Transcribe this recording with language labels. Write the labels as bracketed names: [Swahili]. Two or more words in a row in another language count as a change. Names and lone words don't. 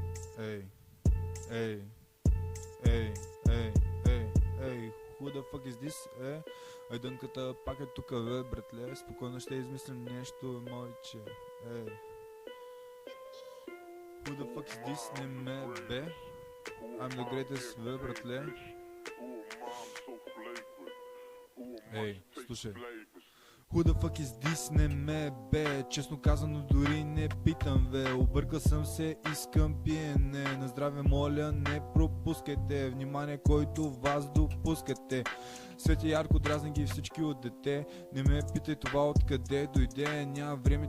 [English] Ей, ей, ей, ей, ей, ей, who the fuck is this, [Bulgarian] Айдънката пак е тука, братле, спокойно ще измислим нещо, момиче, ей. [English] Who the fuck is this, [Bulgarian] не ме бе, [English] I'm the greatest, [Bulgarian] братле. Ей, слушай. [English] Who the fuck is this, [Bulgarian] не ме бе, честно казано дори не питам, объркал съм се, искам пиене, на здраве моля не пропускайте, внимание който вас допускате, свети ярко, дразни ги всички от дете, не ме питай това откъде дойде, няма време,